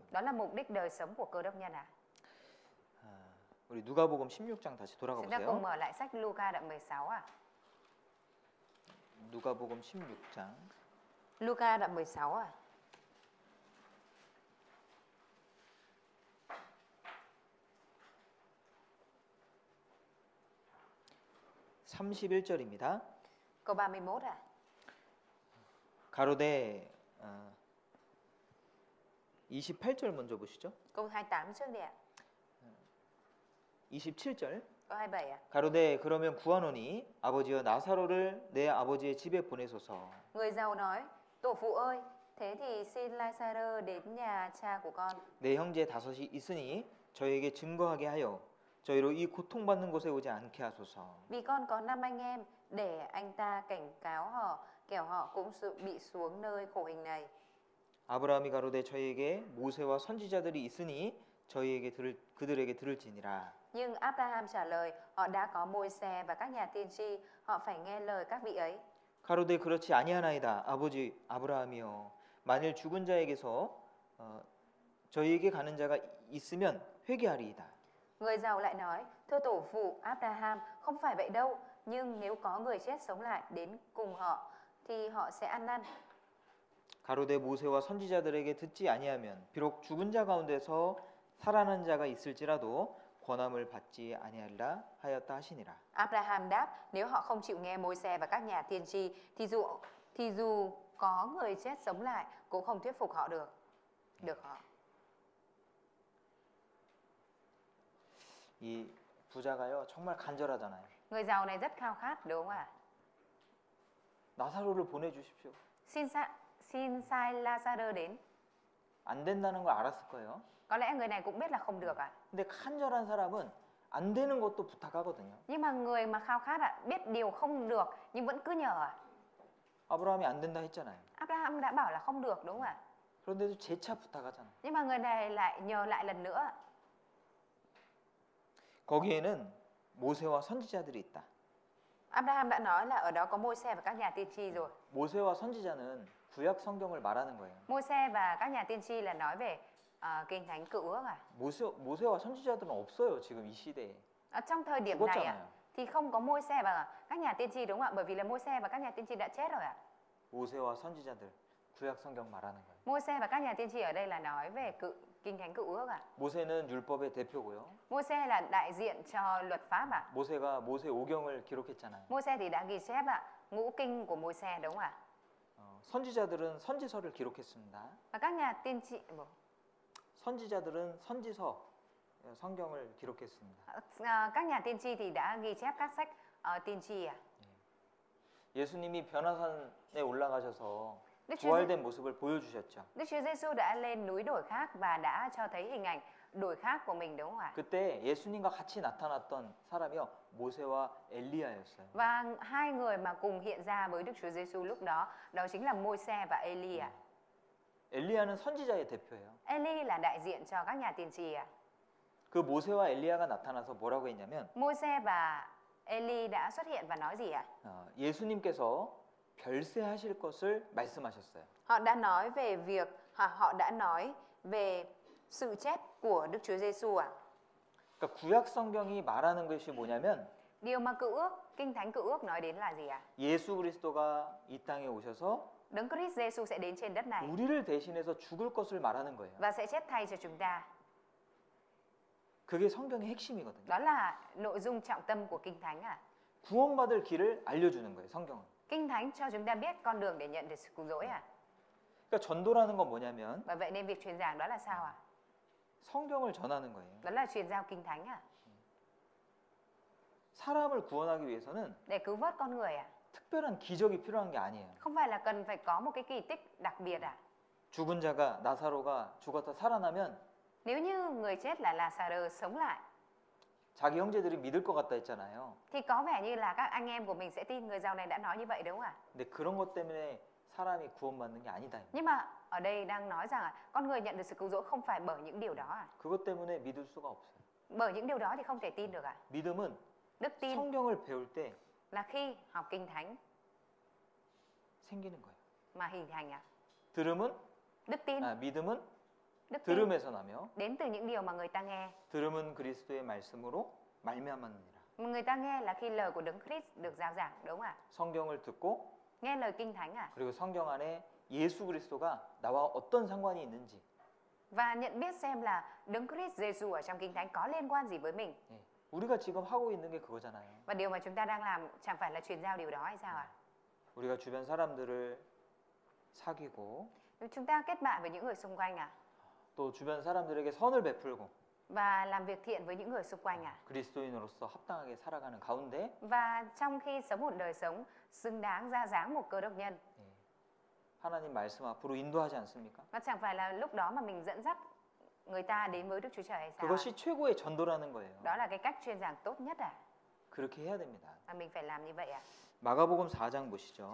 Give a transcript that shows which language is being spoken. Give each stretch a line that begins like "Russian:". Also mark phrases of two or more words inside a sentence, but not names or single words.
Vietnamese: Đó là mục đích đời sống của cơ đốc nhân à?
Korean: 우리 누가복음 16장 다시 돌아가
Vietnamese: Chúng ta cùng
Korean: 보세요.
Vietnamese: mở lại sách Luca đoạn 16 à?
Korean: 누가복음 16장
Vietnamese: Luca đoạn 16 à?
Korean: (31절입니다)
Vietnamese: Câu 31 à?
Korean: 가로되 28절 먼저 보시죠.
Vietnamese: Câu 28 trước đi ạ.
Korean: 27절
Vietnamese: Câu 27 à?
Korean: 가로되 그러면 구하노니 아버지여 나사로를 내 아버지의 집에 보내소서.
Vietnamese: Người giàu nói, tổ phụ ơi, thế thì xin Lazarơ đến nhà cha của con.
Korean: 내 형제 다섯이 있으니 저에게 증거하게 하여 저희로 이 고통받는 곳에 오지 않게 하소서.
Vietnamese: Vì con có 5 anh em, để anh ta cảnh cáo họ, kẻo họ cũng bị xuống nơi khổ hình này.
Korean: 아브라함이 가로되 저희에게 모세와 선지자들이 있으니 그들에게 들을지니라.
Vietnamese: Nhưng Abraham trả lời, họ đã có Môi-se và các nhà tiên tri, họ phải nghe lời các vị ấy.
Korean: 가로되 그렇지 아니하나이다. 아버지 아브라함이여 만일 죽은 자에게서 저희에게 가는 자가 있으면 회개하리이다.
Vietnamese: Người giàu lại nói, thưa tổ phụ Abraham, không phải vậy đâu, nhưng nếu có người chết sống lại đến cùng họ thì họ sẽ ăn năn.
Korean: 가로되 모세와 선지자들에게 듣지 아니하면 비록 죽은 자 가운데서 살아난 자가 있을지라도 권함을 받지 아니하리라 하였다 하시니라.
Vietnamese: Abraham đáp, nếu họ không chịu nghe Môi-se và các nhà tiên tri thì dù có người chết sống lại cũng không thuyết phục họ được họ.
Korean: 이 부자가요 정말 간절하잖아요.
Vietnamese: Người giàu này rất khao khát đúng không ạ?
Korean: 나사로를 보내주십시오.
Vietnamese: Xin sai Lazarơ đến.
Korean: 안 된다는 걸 알았을 거예요.
Vietnamese: Có lẽ người này cũng biết là không được à?
Korean: 근데 간절한 사람은 안 되는 것도 부탁하거든요.
Vietnamese: Nhưng mà người mà khao khát biết điều không được nhưng vẫn cứ nhờ à?
Korean: 아브라함이 안 된다 했잖아요.
Vietnamese: Abraham đã bảo là không được đúng không ạ?
Korean: 그런데도 재차 부탁하잖아요.
Vietnamese: Nhưng mà người này lại nhờ lại lần nữa.
Korean: 거기에는 모세와 선지자들이 있다.
Vietnamese: Abraham đã nói là ở đó có Môi-se và các nhà tiên tri rồi.
Korean: 모세와 선지자는 구약 성경을 말하는 거예요.
Vietnamese: Môi-se và các nhà tiên tri là nói về kinh thánh cựu ước à?
Korean: 모세와 선지자들은 없어요 지금 이 시대에.
Vietnamese: Ở trong thời điểm này
Korean: 죽었잖아요.
Vietnamese: thì không có Môi-se và các nhà tiên tri đúng không ạ? Bởi vì là Môi-se và các nhà tiên tri đã chết rồi ạ.
Korean: 모세와 선지자들 구약 성경 말하는 거예요.
Vietnamese: Môi-se và các nhà tiên tri ở đây là nói về kinh thánh cựu ước à?
Korean: 모세는 율법의 대표고요.
Vietnamese: Môi-se là đại diện cho luật pháp à?
Korean: 모세가 모세 오경을 기록했잖아요.
Vietnamese: Môi-se thì đã ghi chép ạ, ngũ kinh của Môi-se đúng không ạ?
Korean: 선지자들은 선지서를 기록했습니다.
Vietnamese: Và các nhà tiên tri
Korean: 선지자들은 선지서 성경을 기록했습니다.
Vietnamese: các nhà tiên tri thì đã ghi chép các sách tiên tri à?
Korean: 예수님이 변화산에 올라가셔서
Vietnamese: Đức Chúa
Korean: 부활된 모습을 보여주셨죠.
Vietnamese: Đức Chúa Giêsu đã lên núi đổi khác và đã cho thấy hình ảnh đổi khác của mình đúng không ạ?
Korean: 그때 예수님과 같이 나타났던 사람이요 모세와 엘리야였어요.
Vietnamese: Và hai người mà cùng hiện ra với Đức Chúa Giêsu lúc đó, đó chính là Môi-se và Eli ạ.
Korean: 엘리야는 선지자의 대표예요.
Vietnamese: Eli là đại diện cho các nhà tiên tri ạ.
Korean: 그 모세와 엘리야가 나타나서 뭐라고 했냐면
Vietnamese: Môi-se và Eli đã xuất hiện và nói gì ạ?
Korean: 예수님께서 별세하실 것을 말씀하셨어요.
Vietnamese: Họ đã nói về việc họ đã nói về sự chết của Đức Chúa Giêsu ạ.
Korean: 그러니까 구약 성경이 말하는 것이 뭐냐면
Vietnamese: Điều mà Cựu Ước, Kinh Thánh Cựu Ước nói đến là gì ạ?
Korean: 예수 그리스도가 이 땅에 오셔서
Vietnamese: Đấng Christ Giêsu sẽ đến trên đất này
Korean: 우리를 대신해서 죽을 것을 말하는 거예요.
Vietnamese: và sẽ chết thay cho chúng ta.
Korean: 그게 성경의 핵심이거든요.
Vietnamese: Đó là nội dung trọng tâm của Kinh Thánh ạ.
Korean: 구원받을 길을 알려주는 거예요, 성경은.
Vietnamese: Kinh Thánh cho chúng ta biết con đường để nhận được sự cứu rỗi ạ.
Korean: 그러니까 전도라는 건 뭐냐면
Vietnamese: Và vậy nên việc truyền giảng đó là sao ạ?
Korean: 성경을 전하는 거예요.
Vietnamese: Đó là truyền giao Kinh Thánh ạ.
Korean: 사람을 구원하기 위해서는
Vietnamese: Để cứu vớt con người ạ.
Korean: 특별한 기적이 필요한 게 아니에요.
Vietnamese: Không phải là cần phải có một cái kỳ tích đặc biệt ạ.
Korean: 죽은 자가 나사로가 죽었다 살아나면
Vietnamese: Nếu như người chết là Lazarus sống lại
Korean: 자기 형제들이 믿을 것 같다 했잖아요.
Vietnamese: thì có vẻ như là các anh em của mình sẽ tin người giàu này đã nói như vậy đúng không ạ?
Korean: 근데 그런 것 때문에 사람이 구원받는 게 아니다.
Vietnamese: Nhưng mà ở đây đang nói rằng con người nhận được sự cứu rỗi không phải bởi những điều đó ạ.
Korean: 그것 때문에 믿을 수가 없어요.
Vietnamese: Bởi những điều đó thì không thể tin được ạ.
Korean: 믿음은
Vietnamese: Đức tin
Korean: 성경을 배울 때
Vietnamese: là khi học Kinh Thánh
Korean: 생기는 거예요.
Vietnamese: mà hình thành ạ.
Korean: 믿음은
Vietnamese: Đức tin
Korean: 들음에서 나며
Vietnamese: đến từ những điều mà người ta nghe.
Korean: 들음은 그리스도의 말씀으로 말미암았느니라.
Vietnamese: Người ta nghe là khi lời của Đấng Christ được rao giảng đúng không ạ?
Korean: 성경을 듣고
Vietnamese: Nghe lời Kinh Thánh ạ.
Korean: 그리고 성경 안에 예수 그리스도가 나와 어떤 상관이 있는지
Vietnamese: Và nhận biết xem là Đấng Christ Giêsu ở trong Kinh Thánh có liên quan gì với mình.
Korean: 예. 우리가 지금 하고 있는 게 그거잖아요.
Vietnamese: Và điều mà chúng ta đang làm chẳng phải là truyền giao điều đó hay sao ạ?
Korean: 우리가 주변 사람들을 사귀고
Vietnamese: Chúng ta kết bạn với những người xung quanh ạ.
Korean: 또 주변 사람들에게 선을 베풀고
Vietnamese: Và làm việc thiện với những người xung quanh ạ.
Korean: 그리스도인으로서 합당하게 살아가는 가운데
Vietnamese: Và trong khi sống một đời sống xứng đáng ra dáng một cơ đốc nhân.
Korean: 예. 하나님 말씀 앞으로 인도하지 않습니까?
Vietnamese: Và chẳng phải là lúc đó mà mình dẫn dắt người ta đến với Đức Chúa Trời hay sao ạ?
Korean: 그것이 최고의 전도라는 거예요.
Vietnamese: Đó là cái cách truyền giảng tốt nhất ạ.
Korean: 그렇게 해야 됩니다.
Vietnamese: Và mình phải làm như vậy ạ.
Korean: 마가복음 4장 보시죠.